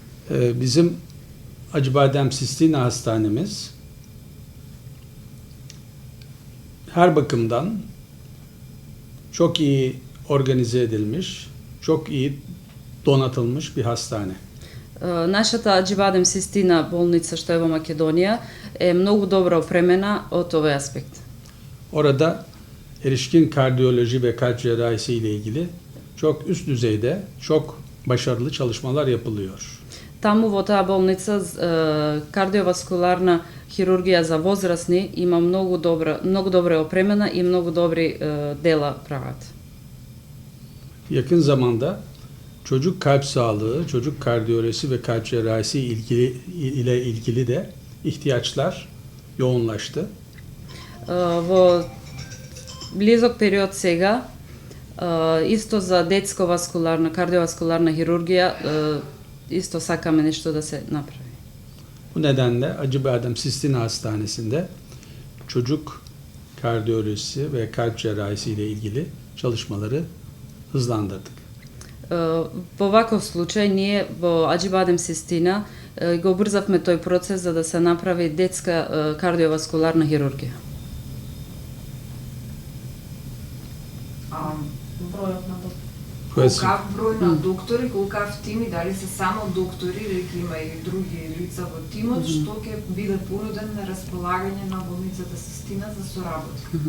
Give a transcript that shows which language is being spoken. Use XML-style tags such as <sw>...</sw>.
<tr>Bizim Acıbadem Sistina Hastanemiz her bakımdan çok iyi organize edilmiş, çok iyi donatılmış bir hastane.</tr> <mk>Нашата Аџибадем Систина болница што е во Македонија е многу добро опремена од овој аспект.</mk> <tr>Orada erişkin kardiyoloji ve kalp cerrahisi ile ilgili çok üst düzeyde, çok başarılı çalışmalar yapılıyor.</tr> <mk>Таму во таа болница кардиоваскуларна хирургија за возрастни има многу добро опремена и многу добри дела прават.</mk> <tr>Yakın zamanda çocuk kalp sağlığı, çocuk kardiyolojisi ve kalp cerrahisi ile ilgili de ihtiyaçlar yoğunlaştı.</tr> <mk>Во близок период сега, исто за детско-васкуларна, кардиоваскуларна хирургија, исто сакаме нешто да се направи.</mk> <tr>Bu nedenle Acıbadem Sistina Hastanesi'nde çocuk kardiyolojisi ve kalp cerrahisi ile ilgili çalışmaları hızlandırdık.</tr> <mk>Во ваков случај ние во Аџибадем Систина го убрзавме тој процес за да се направи детска кардиоваскуларна хирургија. Бројот на Което колкав број на доктори, колкав тими, дали се само доктори или ќе има и други лица во тимот, што ќе биде понуден на располагање на болницата Систина за соработка?</mk>